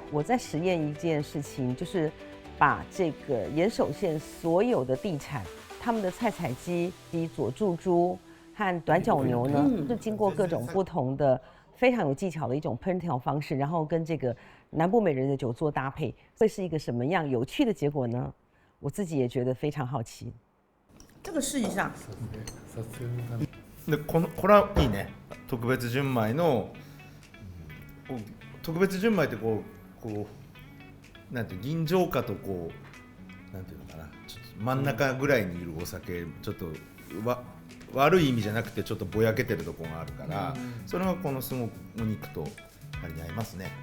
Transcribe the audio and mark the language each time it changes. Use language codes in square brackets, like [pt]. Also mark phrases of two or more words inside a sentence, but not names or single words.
[zh] 我在实验一件事情，就是把这个岩手县所有的地产，他们的菜采鸡、佐助猪和短角牛呢，是经过各种不同的非常有技巧的一种烹调方式，然后跟这个南部美人的酒做搭配，会是一个什么样有趣的结果呢？我自己也觉得非常好奇。这个试一下。 [ja] でこれはいいね。特別純米の特別純米ってこうなんていう銀醸花とこうなんていうのかな、ちょっと真ん中ぐらいにいるお酒、ちょっと悪い意味じゃなくてちょっとぼやけてるところがあるから、それがこのすごくお肉とあれに合いますね。